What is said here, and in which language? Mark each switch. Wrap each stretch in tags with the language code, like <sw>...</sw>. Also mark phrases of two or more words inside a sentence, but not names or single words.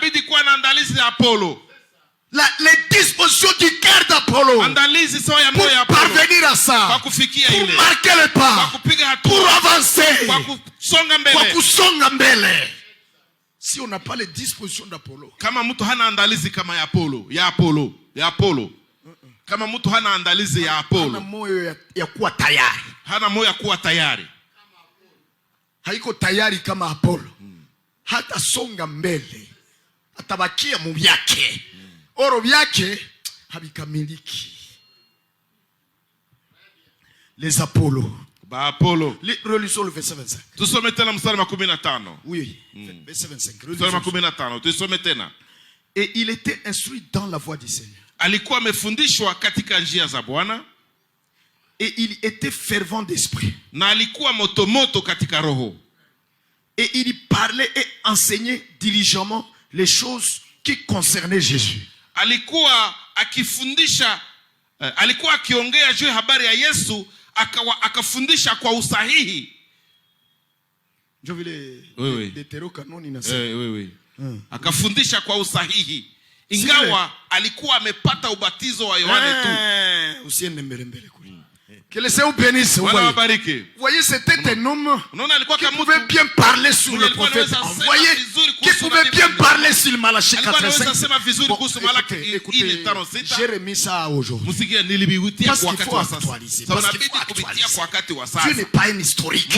<fr>Les dispositions du cœur d'Apollo. Pour parvenir à ça. Pour marquer le pas. Pour avancer. Si on n'a pas les dispositions d'Apollo.</fr> <sw>Kama mtu hana andalizi kama ya Apollo. Kama mtu hana andalizi ya Apollo. Hana moyo ya kuwa tayari. Hana moyo ya kuwa tayari. Haiko tayari kama Apollo. Hata songa mbele. Atabakia mu byake. Oro byake habikamiliki.</sw> <fr>Les Apollo.</fr> <sw>Ba Apollo.</sw> <fr>Relisons le verset 25.</fr> <sw>Tusome tena mstari wa 15.</sw> <fr>Oui, verset 25.</fr> <sw>Mstari wa 15. Tusome tena.</sw> <fr>Et il était instruit dans la voie du Seigneur.</fr> <sw>Alikuwa amefundishwa katika njia za Bwana.</sw> <fr>Et il était fervent d'esprit.</fr> <sw>Na alikuwa motomoto katika roho.</sw> <fr>Et il parlait et enseignait diligemment les choses qui concernaient Jésus.</fr> <sw>Alikuwa akifundisha, alikuwa akiongea juu ya habari ya Yesu, akafundisha kwa usahihi.</sw> <fr>Je veux les deutérocanoni na</fr> <sw>sasa. Oui. Akafundisha kwa usahihi. Ingawa alikuwa amepata ubatizo wa Yohane tu. Usiende mbele kule.</sw> <fr>Que le Seigneur bénisse. Vous voyez, c'était un homme qui pouvait bien parler sur le prophète. Vous voyez, qui pouvait bien parler sur Malachie 4:5. Bon, écoutez, j'ai remis ça aujourd'hui. Parce qu'il faut actualiser. Dieu n'est pas un historique.</fr>